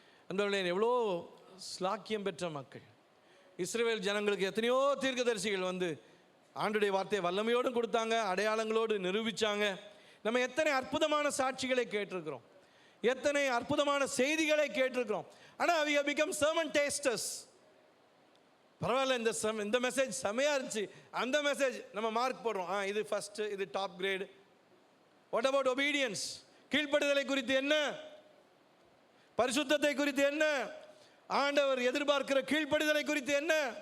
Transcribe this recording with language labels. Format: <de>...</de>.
<ta>அந்த எவ்வளோ ஸ்லாக்கியம் பெற்ற மக்கள். இஸ்ரவேல் ஜனங்களுக்கு எத்தனையோ தீர்க்கதரிசிகள் வந்து ஆண்டுடைய வார்த்தையை வல்லமையோடு கொடுத்தாங்க, அடையாளங்களோடு நிரூபித்தாங்க. நம்ம எத்தனை அற்புதமான சாட்சிகளை கேட்டிருக்கிறோம், எத்தனை அற்புதமான செய்திகளை கேட்டிருக்கிறோம். ஆனால்</ta> <en>we have become sermon tasters.</en> <ta>பரவாயில்ல, இந்த மெசேஜ் செமையாக இருந்துச்சு, அந்த மெசேஜ் நம்ம மார்க் போடுறோம், இது ஃபஸ்ட்டு, இது top grade.</ta> <en>What about obedience?</en> <ta>கீழ்ப்படுதலை குறித்து என்ன? பரிசுத்தத்தை குறித்து என்ன? ஆண்டவர் எதிர்பார்க்கிற கீழ்ப்படுதலை குறித்து என்ன?</ta>